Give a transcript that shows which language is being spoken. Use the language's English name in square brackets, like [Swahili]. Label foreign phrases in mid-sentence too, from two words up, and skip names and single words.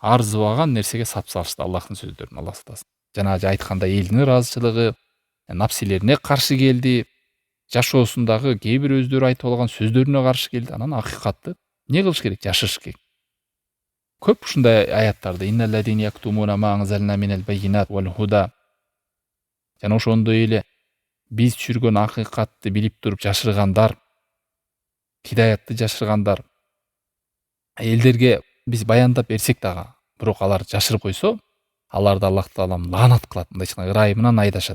[Kyrgyz] арзыбаган нерсеге сап салышты Аллахтын сөздөрүн. Алла сактасын. Жанагы айткандай элдин ыраазычылыгы, напсилерине каршы келди, жашоосундагы кээ бир өздөрү айтып алган сөздөрүнө каршы келди. Анан акыйкатты эмне кылыш керек? Жашырыш керек. Көп ушундай аяттарды [Arabic] إن الذين يكتمون ما أنزلنا من البينات والهدى. [Kyrgyz] Жана ошондой эле биз түшүргөн акыйкатты билип туруп жашыргандар, хидаятты жашыргандар, элдерге биз баяндап берсек дагы, бирок алар жашырып койсо, аларды Аллах таалам лаанат кылат, мындайча айтканда ырайымынан айдашат.